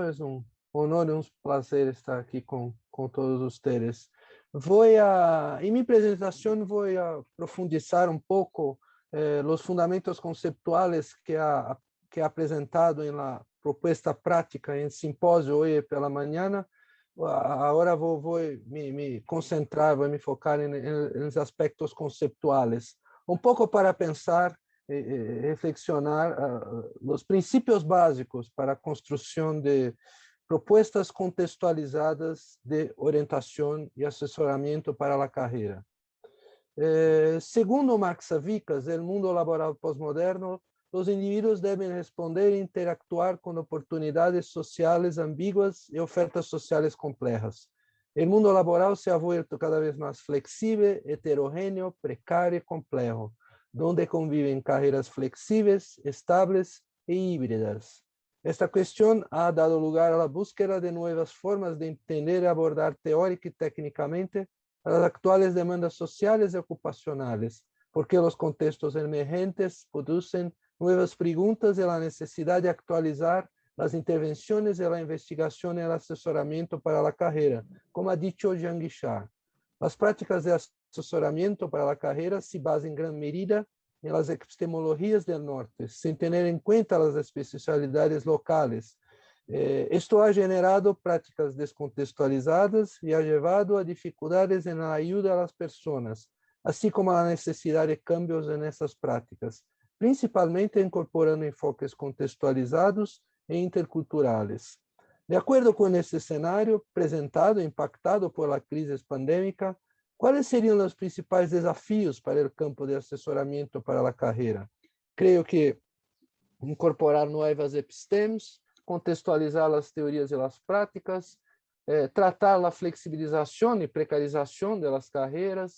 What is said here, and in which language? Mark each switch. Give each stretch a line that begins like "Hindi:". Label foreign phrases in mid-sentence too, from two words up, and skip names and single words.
Spanish: Es un honor y un placer estar aquí con todos ustedes. En mi presentación voy a profundizar un poco los fundamentos conceptuales que ha presentado en la propuesta práctica en el simposio hoy por la mañana.
Portuguese: Agora vou me concentrar, vou me focar nos aspectos conceptuais, pouco para pensar e reflexionar os princípios básicos para a construção de propostas contextualizadas de orientação e assessoramento para a carreira. Segundo Marx Savickas, o mundo laboral pós-moderno, os indivíduos devem responder e interactuar com oportunidades sociais ambíguas e ofertas sociais complexas. O mundo laboral
Spanish: se ha vuelto
Portuguese: cada vez mais flexível, heterogêneo, precário e complexo, onde convivem carreiras flexíveis, estáveis e híbridas. Esta questão
Spanish: ha dado lugar
Portuguese: à búsqueda de novas formas de entender e abordar teórica e tecnicamente as atuais demandas sociais e ocupacionais, porque os contextos emergentes produzem
Spanish: nuevas preguntas y la necesidad de actualizar las intervenciones de la investigación y el asesoramiento para la carrera, como ha dicho Jean Guichard. Las prácticas de asesoramiento para la carrera se basan en gran medida en las epistemologías del norte, sin tener en cuenta las especialidades locales. Esto ha generado prácticas descontextualizadas y ha llevado a dificultades en la ayuda a las personas, así como a la necesidad de cambios en esas prácticas, principalmente incorporando enfoques contextualizados e interculturales.
Portuguese: De acuerdo com esse cenário apresentado e impactado por la crise pandêmica, quais seriam os principais desafios para o campo de assessoramento para a carreira? Creio que incorporar novas epistemes, contextualizar as teorias e as práticas, tratar a flexibilização e precarização das carreiras,